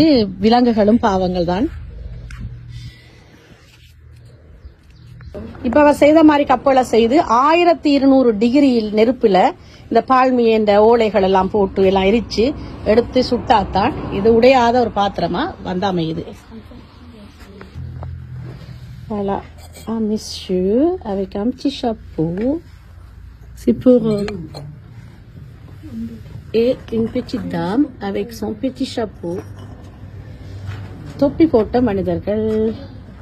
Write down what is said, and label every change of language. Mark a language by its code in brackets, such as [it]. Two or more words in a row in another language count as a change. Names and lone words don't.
[ta] விலங்குகளும் பாவங்கள் தான். இப்ப அவர் செய்த மாதிரி கப்பலை செய்து 1200 டிகிரியில் நெருப்புல இந்த பால்மிய இந்த ஓலைகள் எல்லாம் போட்டு எல்லாம் எரிச்சு எடுத்து சுட்டாத்தான் இது உடையாத ஒரு பாத்திரமா அமையுது. [fr] Voilà, un monsieur avec un petit chapeau. C'est pour et une petite dame avec son petit chapeau. [ta] தொப்பி போட்ட மனிதர்கள்.